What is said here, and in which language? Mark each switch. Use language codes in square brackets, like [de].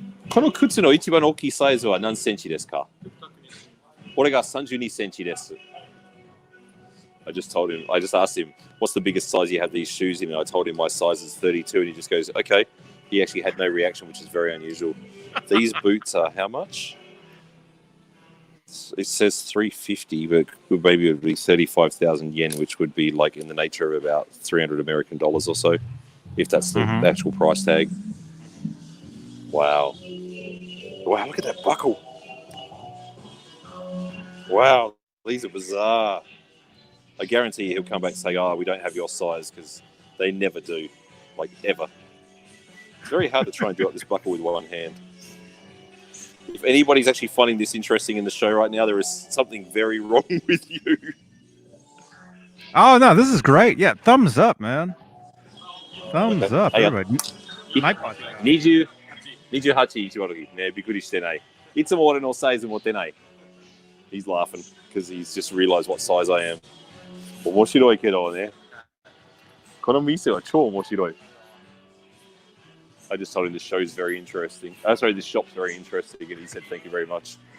[ja] この靴の一番大きいサイズは何センチですか？俺が32センチです。 [en] I just asked him, what's the biggest size you have these shoes in? And I told him my size is 32, and he just goes, okay. He actually had no reaction, which is very unusual. These boots are how much? It says 350, but maybe it would be 35,000 yen, which would be like in the nature of about $300 American or so, if that's the actual price tag. Wow. Wow, look at that buckle. Wow, these are bizarre. I guarantee he'll come back and say, oh, we don't have your size, because they never do. Like, ever. It's very hard to try and do up this buckle with one hand. If anybody's actually finding this interesting in the show right now, there is something very wrong with you. Oh no, this is great. Yeah, thumbs up, man. Thumbs up, Hey, everybody. iPod. [ja] 28一割ね、びっくりしてない。いつも俺のサイズ持ってない。 [en] He's laughing because he's just realized what size I am. [ja] 面白いけどね。この店は超面白い。 [en] I just told him the show's very interesting. Sorry, the shop's very interesting, and he said thank you very much.